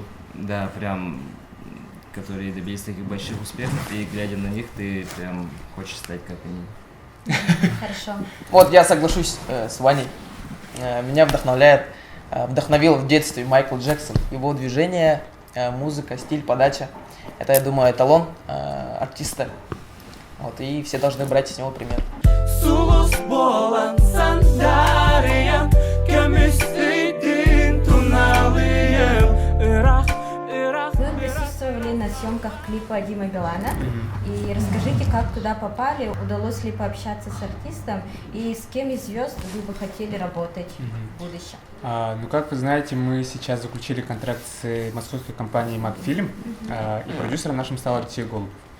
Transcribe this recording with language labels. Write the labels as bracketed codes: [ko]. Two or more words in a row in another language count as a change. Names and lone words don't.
[ru] да, прям, которые добились таких больших успехов, и глядя на них, ты прям хочешь стать как они. Хорошо. Вот я соглашусь с Ваней. Меня вдохновил в детстве Майкл Джексон. Его движение, музыка, стиль, подача. Это, я думаю, эталон артиста. Вот, и все должны брать с него пример. Sulus bolan sandarıyan Kömüsüydün tunalıyım Irak, Irak Вы присутствовали на съемках клипа Димы Билана. И расскажите, как туда попали, удалось ли пообщаться с артистом и с кем из звезд вы бы хотели работать в будущем? Ну, как вы знаете, мы сейчас заключили контракт с московской компанией «Макфильм», и продюсером нашим стал Алексей Голубев.